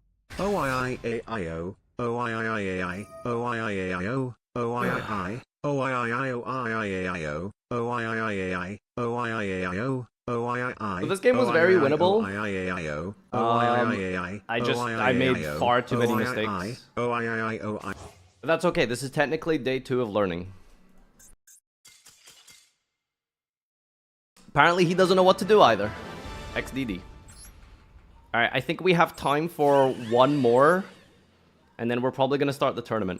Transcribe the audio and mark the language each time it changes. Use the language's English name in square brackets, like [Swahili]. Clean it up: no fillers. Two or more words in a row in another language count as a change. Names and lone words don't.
[English] O-I-I-A-I-O, O-I-I-I-A-I, O-I-I-A-I-O, O-I-I-I, O-I-I-I-O-I-I-A-I-O, O-I-I-I-A-I, O-I-I-A-I-O, O-I-I-I. So this game was very winnable. I made far too many mistakes. O-I-I-I-O-I. But that's okay. This is technically day 2 of learning. Apparently he doesn't know what to do either. XDD. Alright, I think we have time for 1 more. And then we're probably going to start the tournament.